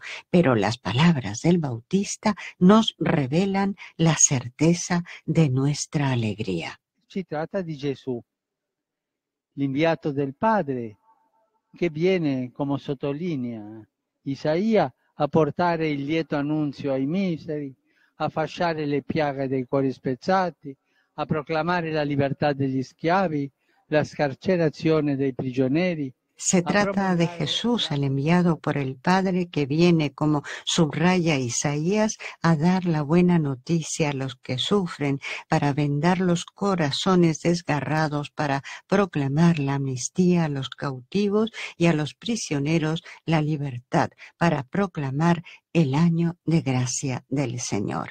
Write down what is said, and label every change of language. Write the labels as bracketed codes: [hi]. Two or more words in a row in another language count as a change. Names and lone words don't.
[es] Pero las palabras del Bautista nos revelan la certeza de nuestra alegría. [it] Si tratta di Gesù, l'inviato del Padre, che viene, come sottolinea Isaia, a portare il lieto annunzio ai miseri, a fasciare le piaghe dei cuori spezzati, a proclamare la libertà degli schiavi, la scarcerazione dei prigionieri. [es] Se trata de Jesús, el enviado por el Padre, que viene, como subraya Isaías, a dar la buena noticia a los que sufren, para vendar los corazones desgarrados, para proclamar la amnistía a los cautivos y a los prisioneros la libertad, para proclamar el año de gracia del Señor.